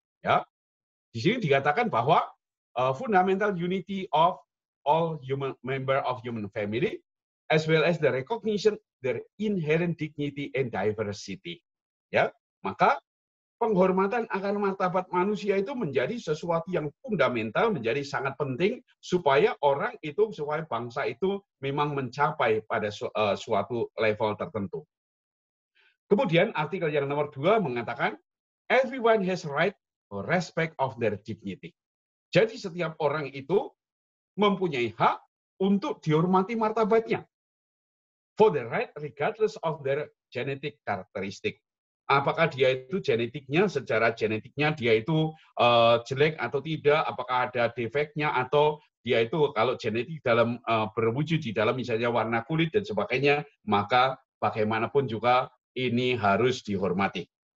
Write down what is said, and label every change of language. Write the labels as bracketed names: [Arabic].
[Indonesian] Ya, di sini dikatakan bahwa [English] fundamental unity of all human member of human family, as well as the recognition their inherent dignity and diversity. [Indonesian] Ya, maka penghormatan akan martabat manusia itu menjadi sesuatu yang fundamental, menjadi sangat penting supaya orang itu, supaya bangsa itu memang mencapai pada suatu level tertentu. Kemudian artikel yang nomor 2 mengatakan, [English] everyone has right or respect of their dignity. [Indonesian] Jadi setiap orang itu mempunyai hak untuk dihormati martabatnya. [English] For the right regardless of their genetic characteristic. [Indonesian] Apakah dia itu secara genetiknya dia itu jelek atau tidak, apakah ada defeknya atau dia itu kalau genetik dalam berwujud di dalam misalnya warna kulit dan sebagainya, maka bagaimanapun juga ini harus dihormati.